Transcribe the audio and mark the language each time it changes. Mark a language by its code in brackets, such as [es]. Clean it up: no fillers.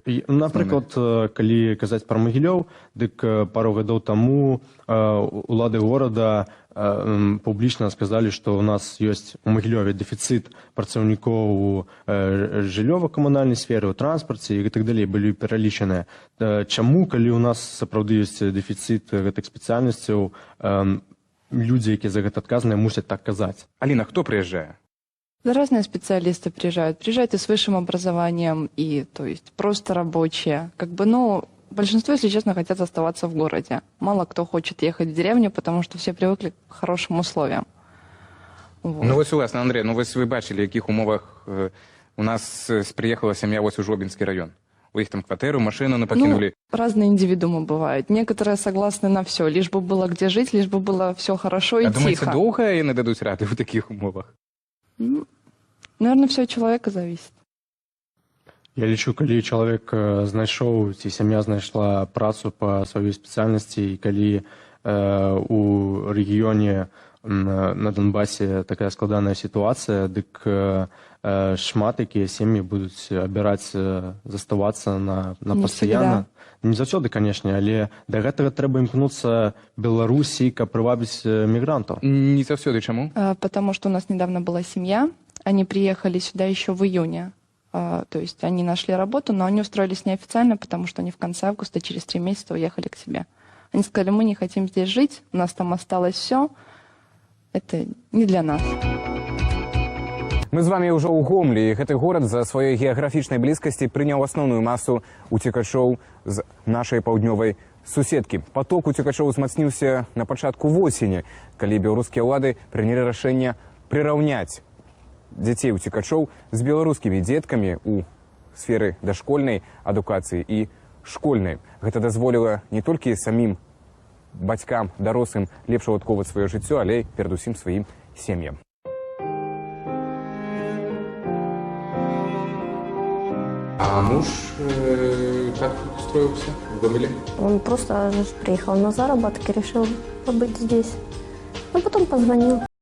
[be] напрыклад, калі казаць пра Магілёў, дык пару гадоў таму улады горада публічна сказалі, што ў нас ёсць у Магілёве дэфіцыт працаўнікоў у жыллёва-камунальнай сферы, у транспарце і так далей былі пералічаныя. Чаму, калі ў нас сапраўды ёсць дэфіцыт гэтых спецыяльнасцяў, людзі, якія за гэта адказаныя, мусяць так казаць? Аліна, хто прыязджае? [ru] Разные специалисты приезжают. Приезжают и с высшим образованием, и, то есть, просто рабочие. Как бы, ну, большинство, если честно, хотят оставаться в городе. Мало кто хочет ехать в деревню, потому что все привыкли к хорошим условиям. Вот. [be] Ну, вось, уласна, Андрей, ну, вось вы бачили, в яких умовах у нас приехала семья вось у Жлобинский район. [ru] У них там квартиру, машину не покинули. Ну, разные индивидуумы бывают. Некоторые согласны на все, лишь бы было где жить, лишь бы было все хорошо и а тихо. думаете, долго и не дадут рады в таких умовах? Ну, наверное, все от человека зависит. [be] Я лічу, калі чалавек знайшоў, ці сям'я знайшла працу па сваёй спецыяльнасці, і калі у рэгіёне на Донбасе такая складаная сітуацыя, дык шмат якія сем'і будуць абіраць заставацца на пастаянна. Не заўсёды, канешне, але да гэтага трэба імкнуцца Беларусі, каб прывабіць мігрантаў. Не заўсёды, чаму? [ru] Потому что у нас недавно была семья, они приехали сюда еще в июне. То есть они нашли работу, но они устроились неофициально, потому что они в конце августа, через 3 месяца уехали к себе. Они сказали, мы не хотим здесь жить, у нас там осталось все, это не для нас. [be] Мы з вами ўжо ў Гомлі. Гэты горад за сваёй геаграфічнай блізкасці прыняў асноўную масу уцекачоў з нашай паўднёвай суседкі. Поток уцекачоў узмацніўся на пачатку восені, калі беларускія ўлады прынялі рашэнне прыраўняць дзяцей уцекачоў з беларускімі дзеткамі ў сферы дашкольнай адукацыі і школьнай. Гэта дазволіла не толькі самім бацькам, дарослым лепш уладкоўваць сваё жыццё, але і перадусім сваім сем'ям. [ru] А муж как устроился в Гомеле? Он просто приехал на заработки, решил побыть здесь. А потом позвонил.